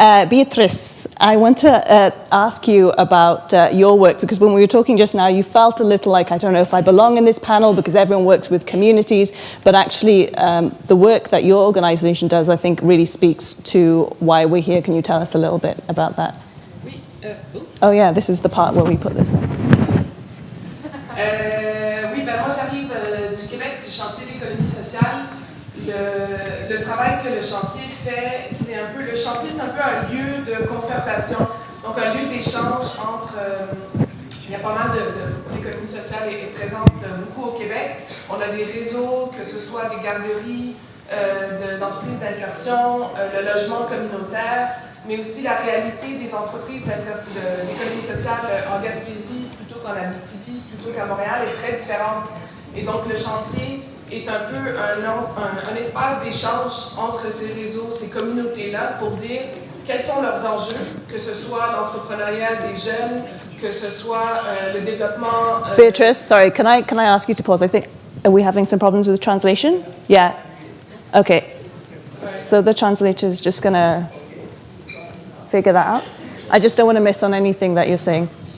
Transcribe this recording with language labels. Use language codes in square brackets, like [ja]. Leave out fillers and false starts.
[en] Beatrice, I want to ask you about your work, because when we were talking just now, you felt a little like, I don't know if I belong in this panel because everyone works with communities, but actually the work that your organization does, I think, really speaks to why we're here. Can you tell us a little bit about that? Oh yeah, this is the part where we put this in. [fr] Oui, moi j'arrive du Québec, du Chantier d'économie sociale. Le travail que le chantier fait, le chantier c'est un peu un lieu de concertation, donc un lieu d'échange entre, il y a pas mal l'économie sociale est présente beaucoup au Québec. On a des réseaux, que ce soit des garderies, d'entreprises d'insertion, le logement communautaire, mais aussi la réalité des entreprises d'économie sociale en Gaspésie plutôt qu'en Abitibi, plutôt qu'à Montréal est très différente. Et donc le chantier est un peu un espace d'échange entre ces réseaux, ces communautés-là, pour dire quels sont leurs enjeux, que ce soit l'entrepreneuriat des jeunes, que ce soit le développement... [en] Beatrice, sorry, can I ask you to pause? I think, are we having some problems with translation? Yeah. Okay. So the translator is just going to figure that out. I just don't want to miss on anything that you're saying.